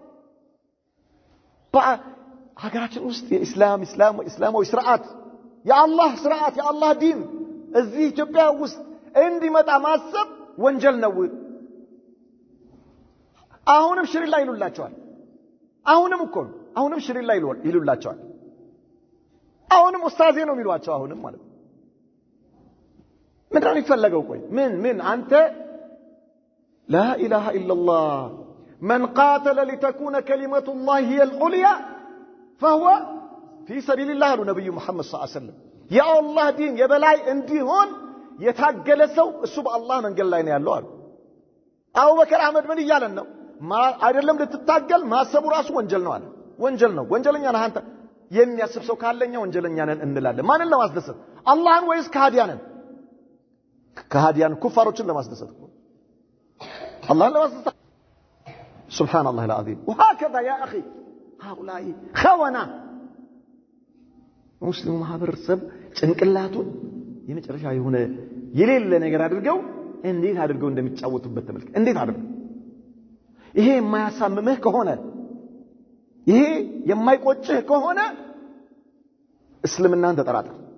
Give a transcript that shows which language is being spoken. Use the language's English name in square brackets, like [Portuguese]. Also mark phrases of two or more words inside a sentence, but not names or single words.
[Amharic] ሀገራችን ውስጥ የእስላማዊ ስርዓት የአላህ ዲን እዚህ ኢትዮጵያ ውስጥ እንዲመጣ ማሰብ ወንጀል ነው አሁንም ሽሪላ ይሉላቸዋል አሁንም ሽሪላ ይሉላቸዋል አሁንም ኡስታዜ ነው የሚሏቸው አሁንም ማለት ምን ነው ይፈልገው ቆይ ምን አንተ [Arabic] لا اله الا الله من قاتل لتكون كلمه الله هي العليا فهو في سبيل الله نبي محمد صلى الله عليه وسلم يا الله دين [Amharic] የበላይ እንዲሆን የታገለ ሰው እሱ በአላህ መንገድ ላይ ነው ያለው አሉ አቡበከር አህመድ ምን ይያለን ነው አይደለም ልትታገል ማሰቡ ራሱ ወንጀል ነው አለ ወንጀለኛ ነህ አንተ የሚያስብ ሰው ካለኛ ወንጀለኛ ነን እንላለን ማንን ለማስደሰት አላህን ወይስ ከሃዲያን ኩፋሮችን ለማስደሰት አላህን ለማስደሰት [Arabic] سبحان الله العظيم وهكذا يا اخي هؤلاء خونه [Amharic] ሙስሊሙ ማህበረሰብ ጭንቅላቱን የመጨረሻ የሆነ የሌለ ነገር አድርገው እንዴት አድርገው እንደሚጫወቱበት ተመልከት እንዴት አድርገው ይሄ የማያሳምምህ ከሆነ ይሄ የማይቆጭህ ከሆነ እስልምናን ተጠራጠር